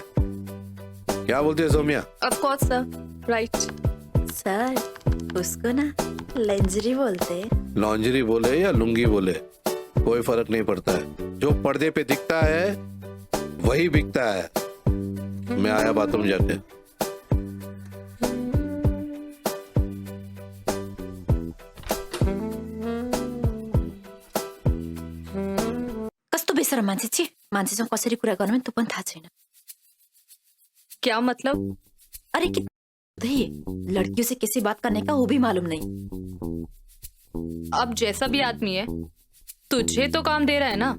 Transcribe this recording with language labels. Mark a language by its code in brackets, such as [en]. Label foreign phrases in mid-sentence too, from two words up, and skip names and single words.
[hi] क्या बोलती है सौम्या? [en] Of course sir, right. [hi] सर, उसको ना लेंजरी बोलते हैं। लॉन्जरी बोले या लुंगी बोले, कोई फर्क नहीं पड़ता है। जो पर्दे पे दिखता है वही बिकता है। मैं आया बाथरूम जाके। [ne] कस्तो बेसरम मान्छे छि, मान्छेसँग कसरी कुरा गर्नु त्यो पनि थाहा छैन। [hi] क्या मतलब? अरे कि लड़कियों से कैसे बात करने का वो भी मालूम नहीं। अब जैसा भी आदमी है, तुझे तो काम दे रहा है ना।